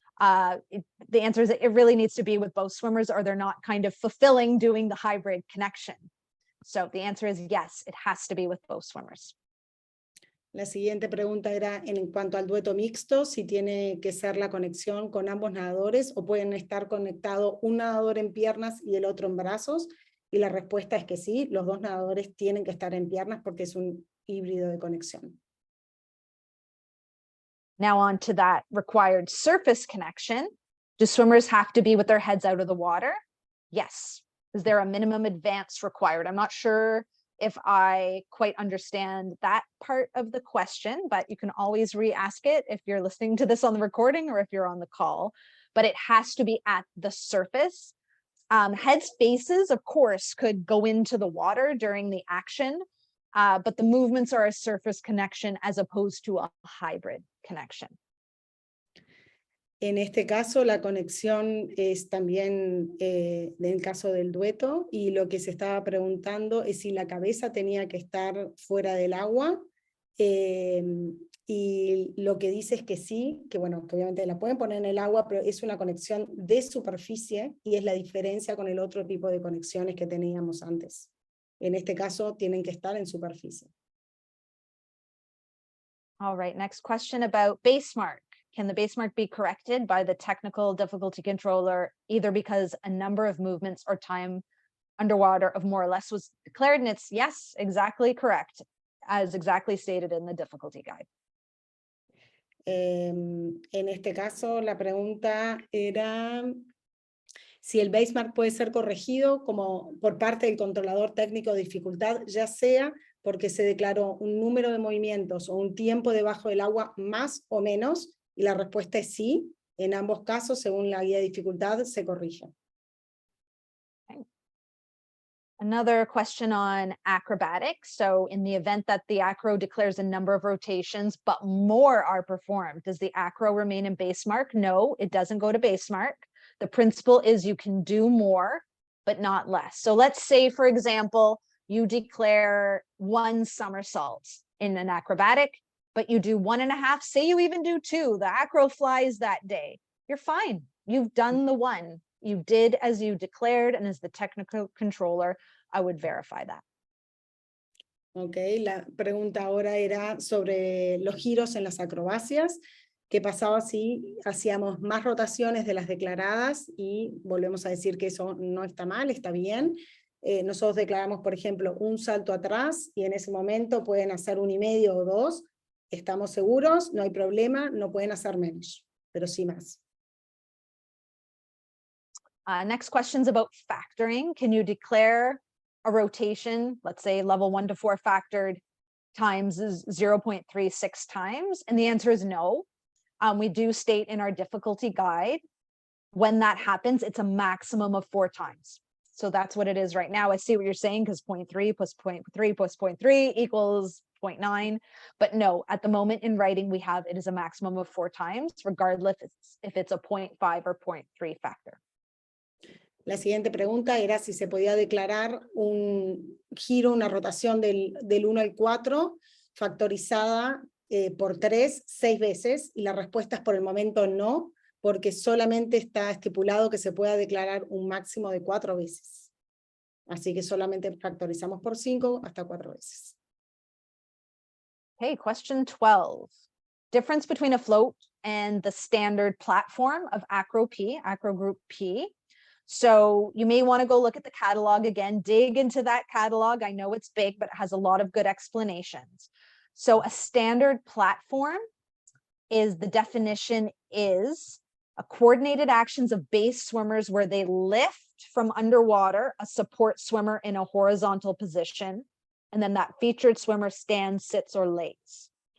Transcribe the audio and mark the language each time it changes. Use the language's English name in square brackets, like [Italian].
[English] The answer is that it really needs to be with both swimmers, or they're not kind of fulfilling doing the hybrid connection. So the answer is yes, it has to be with both swimmers. [Spanish] La siguiente pregunta era en cuanto al dueto mixto, si tiene que ser la conexión con ambos nadadores o pueden estar conectados un nadador en piernas y el otro en brazos. Y la respuesta es que sí, los dos nadadores tienen que estar en piernas porque es un híbrido de conexión. [English] Now on to that required surface connection. Do swimmers have to be with their heads out of the water? Yes. Is there a minimum advance required? I'm not sure if I quite understand that part of the question, but you can always re-ask it if you're listening to this on the recording or if you're on the call. But it has to be at the surface. Heads faces, of course, could go into the water during the action, but the movements are a surface connection as opposed to a hybrid connection. [Spanish] En este caso, la conexión es también del caso del dueto, y lo que se estaba preguntando es si la cabeza tenía que estar fuera del agua, y lo que dice es que sí, que bueno, que obviamente la pueden poner en el agua, pero es una conexión de superficie, y es la diferencia con el otro tipo de conexiones que teníamos antes. En este caso, tienen que estar en superficie. [English] All right, next question about Basemark. Can the Basemark be corrected by the technical difficulty controller, either because a number of movements or time underwater of more or less was declared? And it's yes, exactly correct, as exactly stated in the difficulty guide. [Spanish] En este caso, la pregunta era si el Basemark puede ser corregido como por parte del controlador técnico de dificultad, ya sea porque se declaró un número de movimientos o un tiempo debajo del agua más o menos, y la respuesta es sí. En ambos casos, según la guía de dificultad, se corrige. [English] Okay. Another question on acrobatics. So in the event that the acro declares a number of rotations, but more are performed, does the acro remain in Basemark? No, it doesn't go to Basemark. The principle is you can do more, but not less. So let's say, for example, you declare 1 somersault in an acrobatic, but you do 1.5, say you even do 2, the acro flies that day, you're fine. You've done the 1. You did as you declared, and as the technical controller, I would verify that. [Spanish] Ok, la pregunta ahora era sobre los giros en las acrobacias. ¿Qué pasaba si hacíamos más rotaciones de las declaradas? Y volvemos a decir que eso no está mal, está bien. Nosotros declaramos, por ejemplo, un salto atrás, y en ese momento pueden hacer 1,5 o 2. Estamos seguros, no hay problema, no pueden hacer menos, pero sí más. [English] Next question's about factoring. Can you declare a rotation, let's say level 1 to 4 factored times is 0.36 times? And the answer is no. We do state in our difficulty guide, when that happens, it's a maximum of 4 times. So that's what it is right now. I see what you're saying, because 0.3 plus 0.3 plus 0.3 equals 0.9. But no, at the moment in writing, we have it is a maximum of 4 times, regardless if it's a 0.5 or 0.3 factor. [Spanish] La siguiente pregunta era si se podía declarar un giro, una rotación del 1 al 4, factorizada por 3, 6 veces, y la respuesta es por el momento no, porque solamente está estipulado que se pueda declarar un máximo de 4 veces. Así que solamente factorizamos por 5 hasta 4 veces. [English] Okay, question 12. Difference between a float and the standard platform of Acro Group P. So you may want to go look at the catalog again, dig into that catalog. I know it's big, but it has a lot of good explanations. So a standard platform is, the definition is a coordinated actions of base swimmers where they lift from underwater a support swimmer in a horizontal position, and then that featured swimmer stands, sits, or lays.